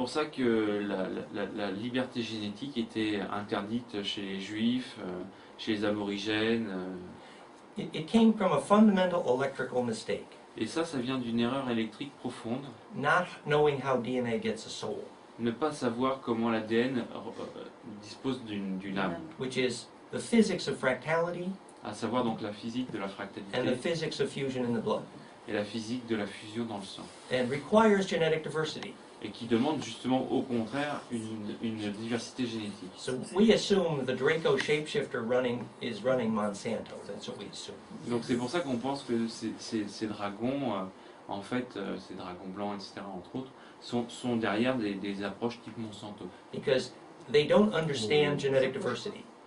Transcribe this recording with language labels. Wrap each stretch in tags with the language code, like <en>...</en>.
<fr>pour ça que la liberté génétique était interdite chez les Juifs, chez les Aborigènes.</fr> <en>It came from a fundamental electrical mistake,</en> <fr>Et ça vient d'une erreur électrique profonde.</fr> <en>not knowing how DNA gets a soul,</en> <fr>Ne pas savoir comment l'ADN dispose d'une âme.</fr> <en>which is the physics of fractality</en> <fr>À savoir donc la physique de la</fr> <en>and the</en> <fr>fractalité</fr> <en>physics of fusion in the blood,</en> <fr>et la physique de la fusion dans le sang.</fr> <en>and requires genetic diversity.</en> <fr>Et qui demande justement au contraire une diversité génétique.</fr> <en>So we assume the Draco shapeshifter is running Monsanto. That's what we assume.</en> <fr>Donc c'est pour ça qu'on pense que ces dragons, en fait, ces dragons blancs, etc., entre autres, sont derrière des approches type Monsanto.</fr> <en>Because they don't understand genetic diversity.</en>